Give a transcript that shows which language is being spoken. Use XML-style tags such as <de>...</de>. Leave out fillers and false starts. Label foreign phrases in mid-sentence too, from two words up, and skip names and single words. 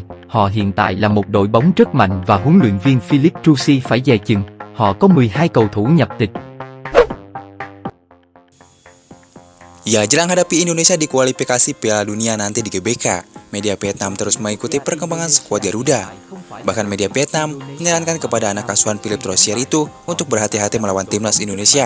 <vi>Họ hiện tại là một đội bóng rất mạnh và huấn luyện viên Philip Trusi phải dè chừng. Họ có 12 cầu thủ nhập tịch.</vi> <id>Ya, jelang hadapi Indonesia di kualifikasi Piala Dunia nanti di GBK, media Vietnam terus mengikuti perkembangan skuad Garuda. Bahkan media Vietnam menyarankan kepada anak asuhan Philip Trusier itu untuk berhati-hati melawan timnas Indonesia.</id>